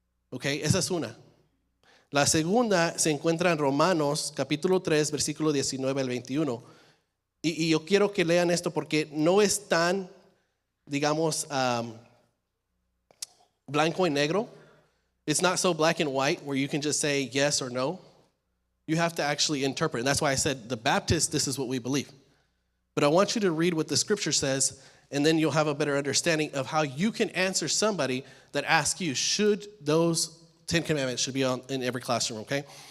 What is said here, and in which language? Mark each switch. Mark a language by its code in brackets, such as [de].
[es] Okay, esa es una. La segunda se encuentra en Romanos capítulo 3, versículo 19 al 21. Y yo quiero que lean esto porque no es tan, digamos, blanco y negro. [en] It's not so black and white where you can just say yes or no. You have to actually interpret. And that's why I said the Baptists, this is what we believe. But I want you to read what the scripture says, and then you'll have a better understanding of how you can answer somebody that asks you, should those 10 commandments should be in every classroom, okay?